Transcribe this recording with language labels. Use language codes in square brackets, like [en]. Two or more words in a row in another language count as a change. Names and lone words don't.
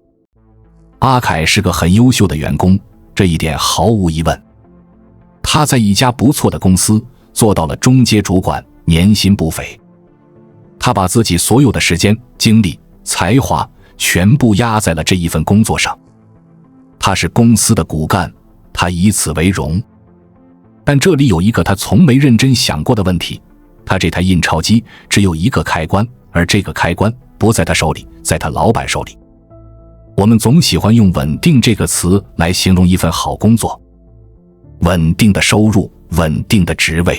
[zh] 阿凱是個很優秀的員工，這一點毫無疑問。他在一家不錯的公司做到了中階主管，年薪不菲。他把自己所有的時間、精力、才華全部壓在了這一份工作上。他是公司的骨幹，他以此為榮。但這裡有一個他從沒認真想過的問題，他這台印鈔機只有一個開關，而這個開關不在他手裡，在他老闆手裡。我們總喜歡用穩定這個詞來形容一份好工作，穩定的收入，穩定的職位。